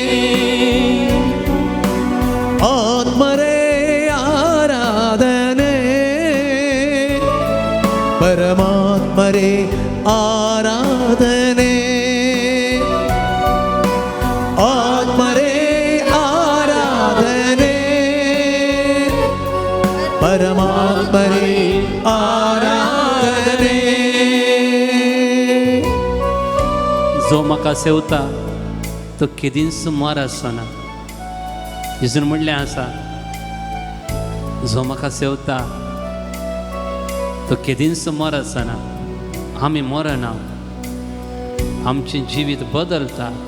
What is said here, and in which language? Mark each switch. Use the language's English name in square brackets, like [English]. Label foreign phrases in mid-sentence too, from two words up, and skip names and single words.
[Kannada] ಆತ್ಮರೇ ಆರಾಧನೆ ಪರಮಾತ್ಮರೇ ಆರಾಧನೆ ಆತ್ಮರೇ ಆರಾಧನೆ ಪರಮಾತ್ಮರೇ ಆರಾಧನೆ [Konkani] जो म्हाका सेवता तो केदींच मार आसना. जेजून म्हणलें आसा जो म्हाका सेवता तो केदींच मार आसना. आमी मरना, आमचें जिवीत बदलता.